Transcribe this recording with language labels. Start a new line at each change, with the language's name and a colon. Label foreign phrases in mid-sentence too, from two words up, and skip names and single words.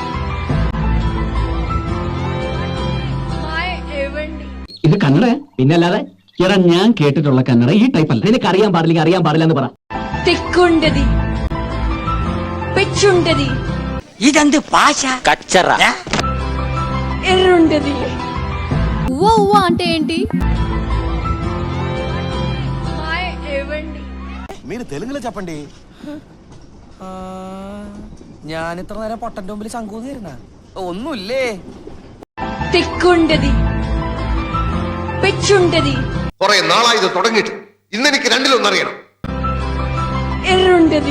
Malayalam: ഇത് കന്നഡ പിന്നല്ലാതെ. എടാ ഞാൻ കേട്ടിട്ടുള്ള കന്നഡ ഈ ടൈപ്പല്ല. നിനക്ക് അറിയാൻ പാടില്ലെങ്കിൽ അറിയാൻ പാടില്ല എന്ന് പറ. തിക്കുണ്ടതി പെച്ചുണ്ടതി ഇതെന്ത് ഭാഷ? കച്ചറ.
Telugu: ఎర్రుంటది. ఉవ్వ అంటే ఏంటి? హాయ్ ఏవండి. మీరు తెలుగులో చెప్పండి.
Malayalam: ഞാൻ ഇത്ര നേരം പൊട്ടന്റെ മുമ്പിൽ ശങ്കൂന്നിരുന്ന ഒന്നുമില്ലേ. തിക്കുണ്ടതി പെച്ചുണ്ടതി. കുറെ നാളായി ഇത് തുടങ്ങിയിട്ട്. ഇന്നെനിക്ക് രണ്ടിലൊന്നറിയണം. എറുണ്ടതി.